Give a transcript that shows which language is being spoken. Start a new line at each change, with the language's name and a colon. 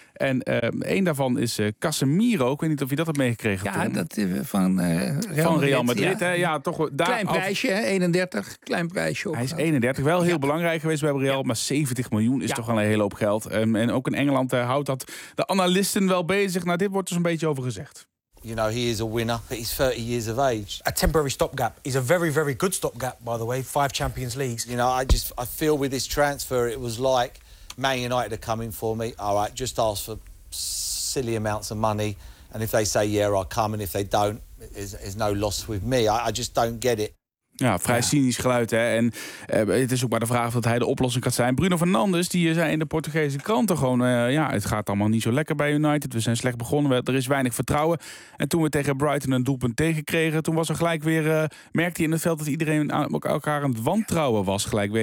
Dutch: En één daarvan is Casemiro. Ik weet niet of je dat hebt meegekregen. Ja, dat van Real Madrid. Ja, toch, klein prijsje, 31. Klein prijsje. Hij is 31. Wel heel belangrijk geweest bij Real. Ja. Maar 70 miljoen is toch wel een hele hoop geld. En ook in Engeland houdt dat de analisten wel bezig. Nou, dit wordt er zo'n beetje over gezegd.
English: You know, he is a winner, but he's 30 years of age. A temporary stopgap. He's a very, very good stopgap, by the way. 5 Champions Leagues. You know, I feel with this transfer, it was like Man United are coming for me. All right, just ask for silly amounts of money. And if they say, yeah, I'll come. And if they don't, there's no loss with me. I just don't get it.
Dutch: Ja, vrij cynisch geluid, hè. En het is ook maar de vraag of dat hij de oplossing gaat zijn. Bruno Fernandes, die zei in de Portugese kranten gewoon... het gaat allemaal niet zo lekker bij United. We zijn slecht begonnen, er is weinig vertrouwen. En toen we tegen Brighton een doelpunt tegenkregen... toen was er gelijk weer... merkte hij in het veld dat iedereen elkaar aan het wantrouwen was gelijk weer.